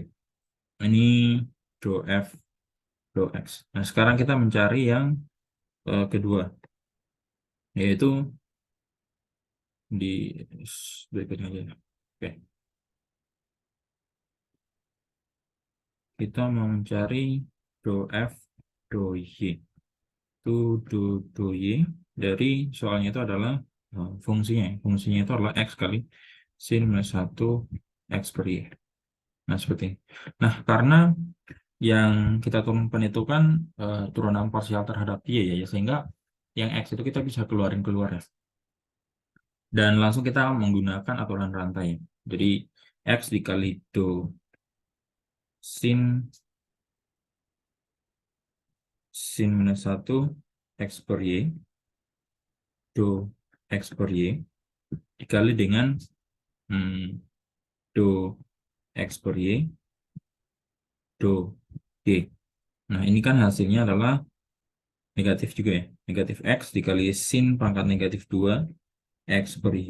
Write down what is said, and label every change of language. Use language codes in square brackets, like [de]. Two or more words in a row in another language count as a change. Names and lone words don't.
[id] Ini dou F, dou X. Nah, sekarang kita mencari yang kedua, yaitu di berikutnya aja. Oke. kita mau mencari do F, do Y. Itu do Y dari soalnya itu adalah fungsinya. Fungsinya itu adalah X kali sin minus 1 X per Y. Nah, seperti ini. Nah, karena yang kita turunkan itu kan turunan parsial terhadap Y ya, sehingga yang X itu kita bisa keluarin keluar ya. Dan langsung kita menggunakan aturan rantai. Jadi X dikali do sin minus 1 X per Y, do X per Y, dikali dengan do X per Y, do Y. Nah, ini kan hasilnya adalah negatif juga ya. Negatif X dikali sin pangkat negatif 2 X per Y.